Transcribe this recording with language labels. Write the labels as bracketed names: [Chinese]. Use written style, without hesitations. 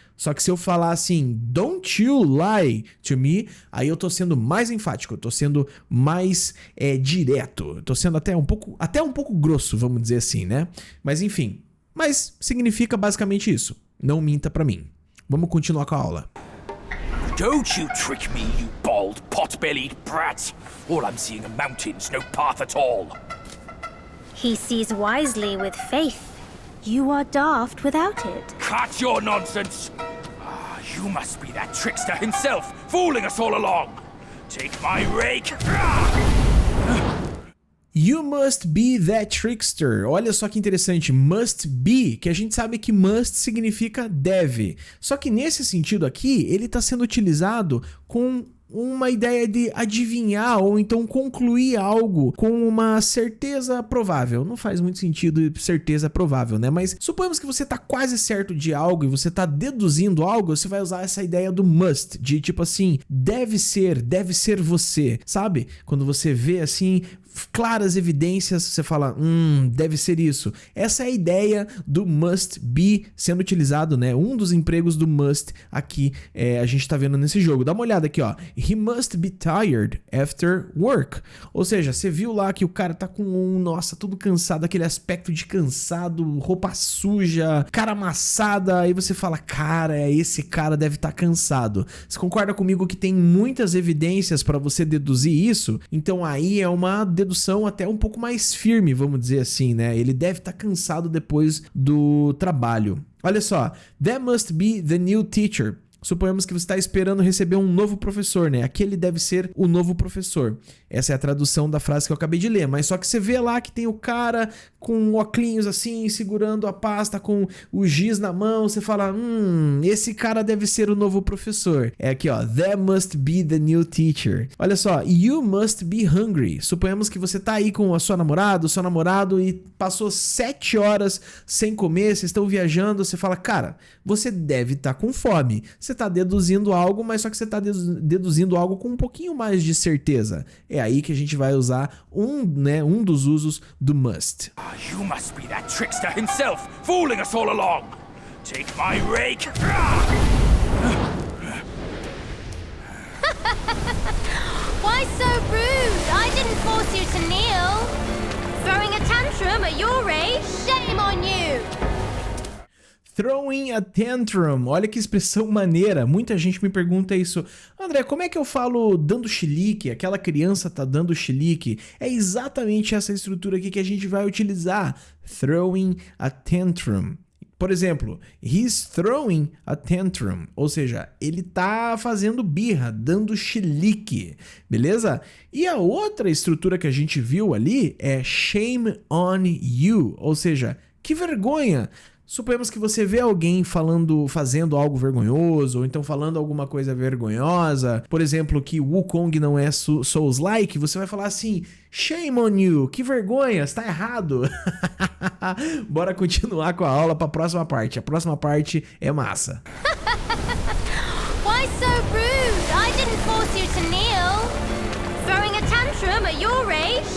[Portuguese] Só que se eu falar assim, [English] don't you lie to me, [Portuguese] aí eu tô sendo mais enfático, eu tô sendo mais direto, eu tô sendo até um pouco grosso, vamos dizer assim, né? Mas enfim. Mas significa basicamente isso. Não minta pra mim. Vamos continuar com a aula. [English] Don't you trick me, you bald, pot-bellied brat. All I'm seeing are mountains, no path at all. He sees wisely with faith. You are daft without it. Cut your nonsense. You must be that trickster himself, fooling us all along. Take my rake. You must be that trickster. [Portuguese] Olha só que interessante, must be, que a gente sabe que must significa deve. Só que nesse sentido aqui, ele está sendo utilizado com uma ideia de adivinhar ou então concluir algo com uma certeza provável. Não faz muito sentido certeza provável, né? Mas suponhamos que você tá quase certo de algo e você tá deduzindo algo, você vai usar essa ideia do must, de tipo assim, deve ser você, sabe? Quando você vê assim, claras evidências, você fala, deve ser isso. Essa é a ideia do must be sendo utilizado, né? Um dos empregos do must aqui a gente tá vendo nesse jogo. Dá uma olhada aqui, ó. [English] He must be tired after work. [Portuguese] Ou seja, você viu lá que o cara tá com nossa, tudo cansado, aquele aspecto de cansado, roupa suja, cara amassada, aí você fala, cara, esse cara deve estar cansado. Você concorda comigo que tem muitas evidências para você deduzir isso? Então aí é uma dedução até um pouco mais firme, vamos dizer assim, né? Ele deve estar cansado depois do trabalho. Olha só, [English] that must be the new teacher. [Portuguese] Suponhamos que você está esperando receber um novo professor, né? Aquele deve ser o novo professor. Essa é a tradução da frase que eu acabei de ler. Mas só que você vê lá que tem o cara com óculos assim, segurando a pasta com o giz na mão. Você fala, esse cara deve ser o novo professor. É aqui, ó. [English] That must be the new teacher. [Portuguese] Olha só, [English] you must be hungry. [Portuguese] Suponhamos que você tá aí com a sua namorada, o seu namorado e passou 7 horas sem comer, vocês estão viajando, você fala, cara, você deve estar com fome. Você tá deduzindo algo, mas só que você tá deduzindo algo com um pouquinho mais de certeza. É aí que a gente vai usar um dos usos do must. [English] You must be that trickster himself, fooling us all along. Take my rake. Why so rude? I didn't force you to kneel. Throwing a tantrum at your age? Shame on you! Throwing a tantrum, [Portuguese] olha que expressão maneira. Muita gente me pergunta isso. André, como é que eu falo dando chilique? Aquela criança tá dando chilique. É exatamente essa estrutura aqui que a gente vai utilizar. [English] Throwing a tantrum. [Portuguese] Por exemplo, [English] he's throwing a tantrum, [Portuguese] ou seja, ele tá fazendo birra, dando chilique, beleza? E a outra estrutura que a gente viu ali é [English] shame on you, [Portuguese] ou seja, que vergonha. Suponhamos que você vê alguém fazendo algo vergonhoso, ou então falando alguma coisa vergonhosa, por exemplo, que Wukong não é Souls-like, você vai falar assim, [English] shame on you, [Portuguese] que vergonha, está errado. Bora continuar com a aula para a próxima parte. A próxima parte é massa. [English] Why so rude? I didn't force you to kneel. Throwing a tantrum at your age?